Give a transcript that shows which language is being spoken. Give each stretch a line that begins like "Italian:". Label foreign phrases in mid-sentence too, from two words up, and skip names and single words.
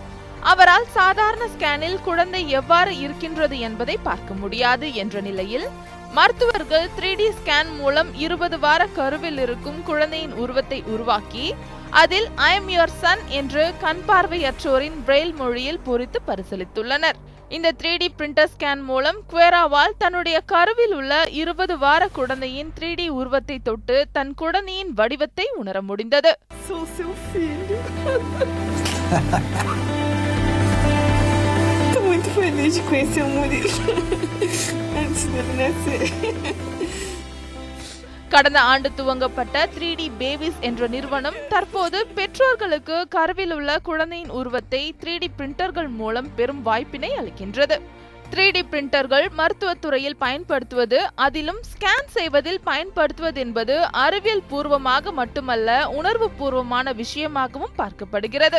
Tamil: அவரால் சாதாரண ஸ்கேனில் குழந்தை எவ்வாறு இருக்கின்றது என்பதை பார்க்க முடியாது என்ற நிலையில் மருத்துவர்கள் 3D ஸ்கேன் மூலம் 20 வார கருவில் இருக்கும் குழந்தையின் உருவத்தை உருவாக்கி அதில்
English: I am your son
Tamil: என்று கண் பார்வையற்றோரின் பிரெயில் மொழியில் பொறித்து பரிசீலித்துள்ளனர். இந்த 3D
English: printer scan
Tamil: மூலம் குவேராவால் தன்னுடைய கருவில் உள்ள 20 வார குழந்தையின் 3D உருவத்தை தொட்டு தன் குழந்தையின் வடிவத்தை உணர முடிந்தது.
Portuguese: Muito feliz de conhecer o Murilo antes dele nascer.
Tamil: கடந்த ஆண்டு துவங்கப்பட்ட 3D பேபிஸ் என்ற நிறுவனம் தற்போது பெற்றோர்களுக்கு கருவில் உள்ள குழந்தையின் உருவத்தை 3D பிரிண்டர்கள் மூலம் பெறும் வாய்ப்பினை அளிக்கின்றது. 3D பிரிண்டர்கள் மருத்துவத்துறையில் பயன்படுத்துவது, அதிலும் ஸ்கேன் செய்வதில் பயன்படுத்துவது என்பது அறிவியல் பூர்வமாக மட்டுமல்ல, உணர்வு பூர்வமான விஷயமாகவும் பார்க்கப்படுகிறது.